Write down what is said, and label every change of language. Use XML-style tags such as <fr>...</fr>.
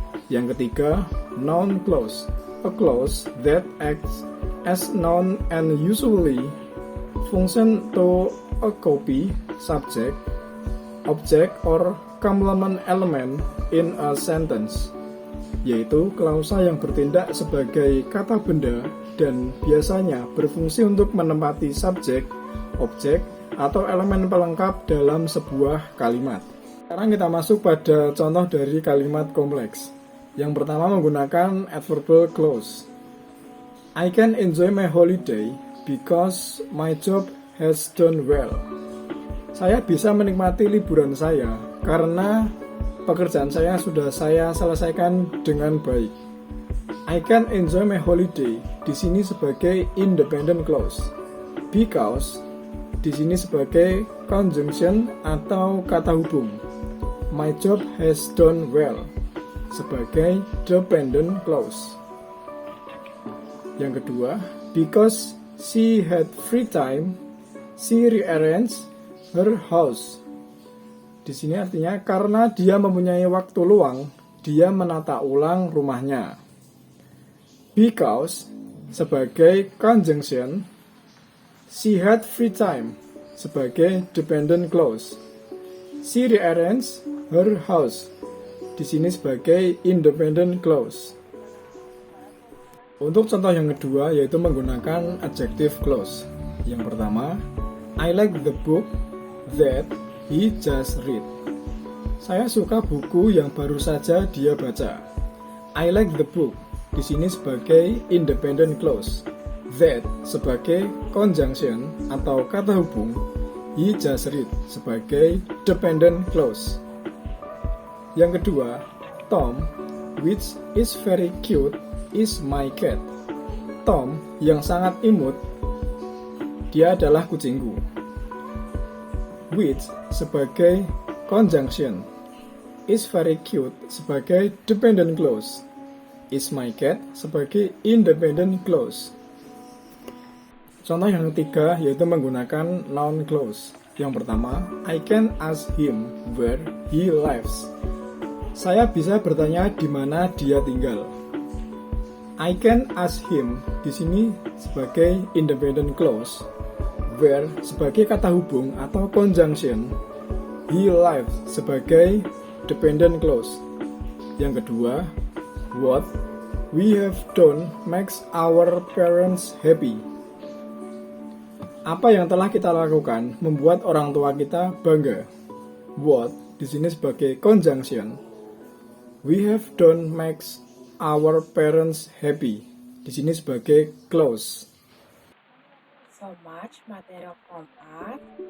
<id>Yang ketiga, noun clause,</id> <en>a clause that acts as noun and usually function to a copy, subject, object, or complement element in a sentence,</en> <id>yaitu klausa yang bertindak sebagai kata benda dan biasanya berfungsi untuk menempati subjek, objek, atau elemen pelengkap dalam sebuah kalimat. Sekarang kita masuk pada contoh dari kalimat kompleks. Yang pertama menggunakan adverbial clause.</id> <en>I can enjoy my holiday because my job has done well.</en> <id>Saya bisa menikmati liburan saya karena pekerjaan saya sudah saya selesaikan dengan baik.</id> <en>I can enjoy my holiday</en> <id>di sini sebagai</id> <en>independent clause.</en> <id>Because di sini sebagai conjunction atau kata hubung.</id> <en>My job has done well sebagai dependent clause.</en> <id>Yang kedua,</id> <en>because she had free time, she rearranged her house.</en> <id>Di sini artinya karena dia mempunyai waktu luang, dia menata ulang rumahnya.</id> <en>Because sebagai conjunction, she had free time sebagai dependent clause. She rearranged her house</en> <id>di sini sebagai</id> <en>independent clause.</en> <id>Untuk contoh yang kedua yaitu menggunakan adjective clause. Yang pertama,</id> <en>I like the book that he just read.</en> <id>Saya suka buku yang baru saja dia baca.</id> <en>I like the book</en> <id>di sini sebagai independent clause. That sebagai conjunction atau kata hubung.</id> <en>He just read sebagai dependent clause.</en> <id>Yang kedua,</id> <en>Tom, which is very cute, is my cat.</en> <id>Tom yang sangat imut, dia adalah kucingku. Which sebagai conjunction.</id> <en>Is very cute sebagai dependent clause. Is my cat sebagai independent clause.</en> <id>Contoh yang ketiga yaitu menggunakan noun clause. Yang pertama,</id> <en>I can ask him where he lives.</en> <id>Saya bisa bertanya di mana dia tinggal.</id> <en>I can ask him</en> <id>di sini sebagai</id> <en>independent clause, where</en> <id>sebagai kata hubung atau</id> <en>conjunction, he lives sebagai dependent clause.</en> <id>Yang kedua,</id> <en>what we have done makes our parents happy.</en> <id>Apa yang telah kita lakukan membuat orang tua kita bangga. What di sini sebagai conjunction.</id> <en>We have done makes our parents happy.</en> <id>Di sini sebagai clause.</id> <en>So much material from us.</en>